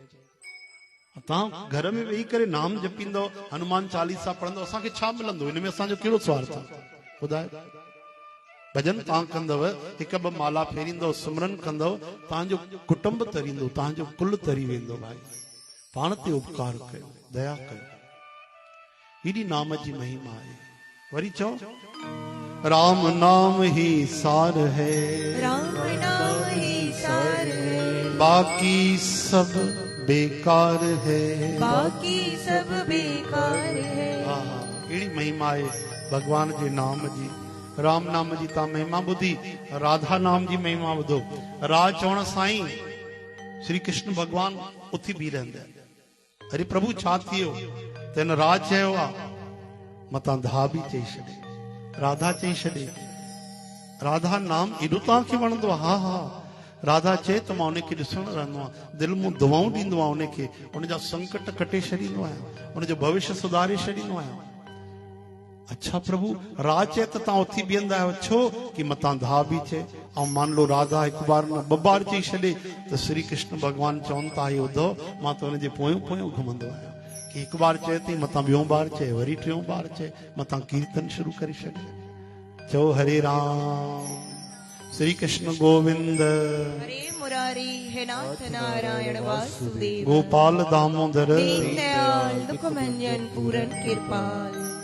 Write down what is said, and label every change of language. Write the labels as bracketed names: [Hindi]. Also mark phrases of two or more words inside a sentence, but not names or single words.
[Sindhi] तव्हां घर में वेही करे नाम जपींदो, हनुमान चालीसा पढ़ंदो, असांखे छा मिलंदो? हिन में असांजो कहिड़ो स्वार्थ आहे ॿुधायो? भजन तव्हां कंदव, 1-2 माला फेरींदव, सुमरन कंदव, तव्हांजो कुटुंब तरींदो, तव्हांजो कुल तरी वेंदो। भाई पाण ते उपकार कयो, दया कयो। हेॾी नाम जी महिमा आहे। वरी चओ, [Hindi] राम नाम ही सार है, राम नाम ही सार है, बाकी सब बेकार है, बाकी सब बेकार है। [Sindhi] अहिड़ी महिमा आहे भगवान जे नाम जी। राम नाम जी तव्हां महिमा ॿुधी, राधा नाम जी महिमा ॿुधो। राज चवण साईं श्री कृष्ण भगवान उथी बीह रहंदा। अरे प्रभु छा थियो? त हिन राज चयो आहे, मतां धा बि चई छॾे, राधा चई छॾे। राधा नाम एॾो तव्हांखे वणंदो आहे? हा हा। राधा चए त मां उनखे ॾिसण रहंदो आहियां, दिलि मूं दुआऊं ॾींदो आहियां उनखे, उनजा संकट कटे छॾींदो आहियां, उनजो भविष्य सुधारे छॾींदो आहियां। अच्छा प्रभु, राज चए त तव्हां उथी बीहंदा आहियो, छो? कि मतां धा बि चए। ऐं [Hindi] मान लो [Sindhi] राधा 1 बार न 2 बार चई छॾे, त श्री कृष्ण भगवान चवनि था, इहो ॿुधो, मां त हुनजे पोयों पोयों घुमंदो आहियां। कि 1 बार चए थी, मतां 2 बार चए, वरी 3 बार चए, मतां कीर्तन शुरू करे छॾे। [Sanskrit] चओ हरे राम। श्री कृष्ण गोविंद, हरे मुरारी, हे नाथ नारायण वासुदेव, गोपाल दामोदर, दीन दयाल दुख भंजन पूरन कृपाल।